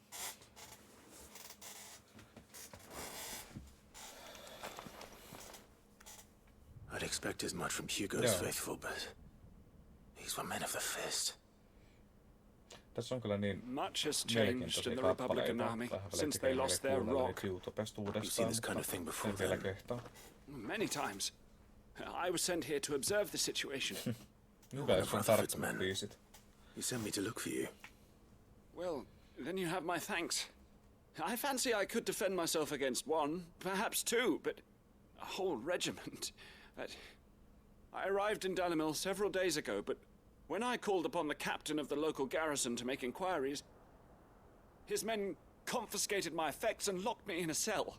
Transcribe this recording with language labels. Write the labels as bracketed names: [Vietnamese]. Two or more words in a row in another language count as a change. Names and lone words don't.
[English] I'd expect as much from Hugo's faithful, but these were men of the fist. [Finnish] Tässä on kyllä niin [English] Much has changed in the Republican army since they lost their rock. You've seen this kind of thing before then? Many times. I was sent here to observe the situation. [Finnish] Hyvä, jos on tarttunut biisit. [English] You sent me to look for you. Well, then you have my thanks. I fancy I could defend myself against one, perhaps two, but a whole regiment. I arrived in Dalimil several days ago, but when I called upon the captain of the local garrison to make inquiries, his men confiscated my effects and locked me in a cell.